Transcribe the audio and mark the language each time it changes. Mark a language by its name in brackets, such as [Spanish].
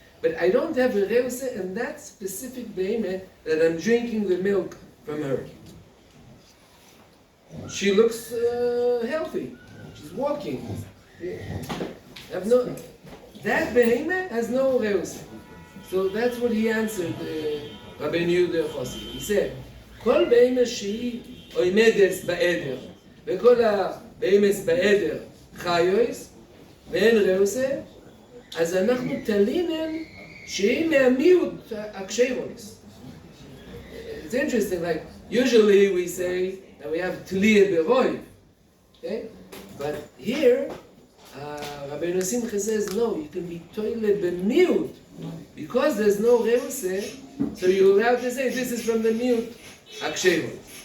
[English] But I don't have a reuse in that specific behemoth that I'm drinking the milk from her. she looks healthy. She's walking. Have no, that behemoth has no reus. So that's what he answered Rabbeinu Yehuda Chossi. [Hebrew] He said, כל בהמה שהיא עומדת בעדר, וכל הבהמות בעדר חיוס, ואין רעוסה, אז אנחנו תלינן שהיא מהמיעוט הקשרוס. [English] It's interesting, like, usually we say that we have tliya beroi, okay? But here, Rabbeinu Simcha says, no, you can be toile b'miut, because there's no reuse, so you're allowed to say this is from the miut aksheru.